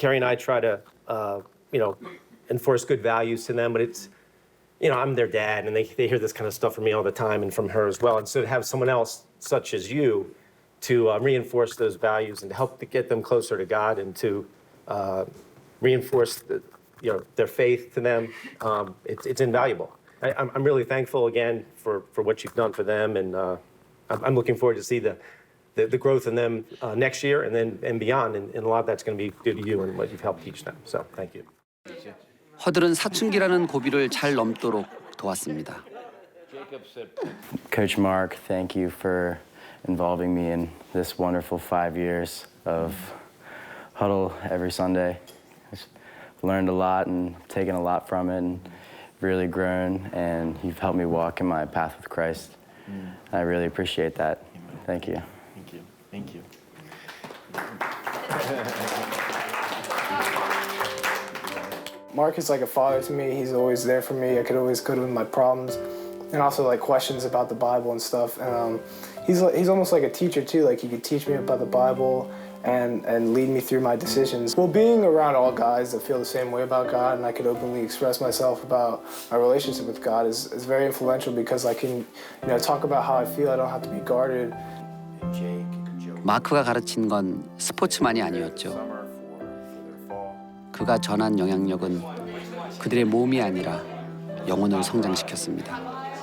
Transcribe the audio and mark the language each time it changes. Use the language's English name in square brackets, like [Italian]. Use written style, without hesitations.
[English] Carrie and I try to, enforce good values to them, but it's, I'm their dad, and they hear this kind of stuff from me all the time and from her as well. And so to have someone else, such as you, to reinforce those values and to help to get them closer to God and to reinforce their faith to them, it's invaluable. I'm really thankful again for what you've done for them, and I'm looking forward to see the growth in them next year and beyond, and a lot of that's going to be due to you and what you've helped teach them. So thank you. [Korean] 허들은 사춘기라는 고비를 잘 넘도록 도왔습니다. [English] Coach Mark, thank you for involving me in this wonderful 5 years of huddle every Sunday. I've learned a lot and taken a lot from it and really grown, and you've helped me walk in my path with Christ. I really appreciate that. Thank you. Thank you. Thank you. Mark is like a father to me. He's always there for me. I could always go to him with my problems and also like questions about the Bible and stuff. And he's almost like a teacher too. Like he could teach me about the Bible and lead me through my decisions. Well, being around all guys that feel the same way about God and I could openly express myself about my relationship with God is very influential because I can, talk about how I feel. I don't have to be guarded. [Korean] 마크가 가르친 건 스포츠만이 아니었죠. 그가 전한 영향력은 그들의 몸이 아니라 영혼을 성장시켰습니다.